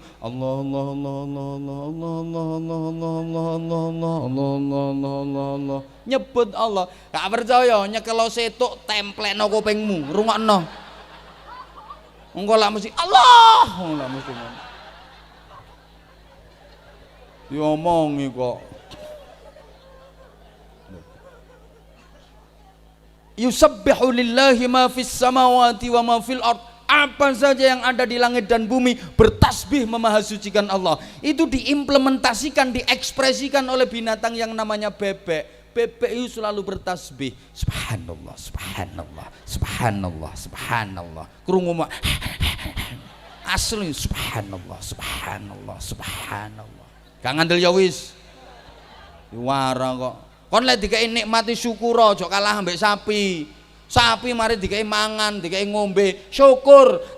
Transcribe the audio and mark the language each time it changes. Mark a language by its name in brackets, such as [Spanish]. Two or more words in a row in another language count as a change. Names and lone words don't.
[Arabic] الله الله الله الله الله الله الله الله الله الله الله. [Javanese] Nyebut Allah. Gak percaya nyekelo setuk templekno kupingmu, rungokno. Engko lak mesti Allah, lak mesti. Diomongi kok. [Arabic] يسبح لله ما في السماوات وما في الأرض. [Indonesian] Apa saja yang ada di langit dan bumi bertasbih memahasucikan Allah. Itu diimplementasikan, diekspresikan oleh binatang yang namanya bebek. Bebek itu selalu bertasbih. [Arabic] سبحان الله سبحان الله سبحان الله سبحان الله. [Javanese] Krungu asli [Arabic] سبحان الله سبحان الله سبحان الله. [Javanese] Gak ngandel ya wis. Wara kok. Kon lek dikei nikmati syukur aja kalah ambek sapi. Sapi mari dikei mangan, dikei ngombe, syukur.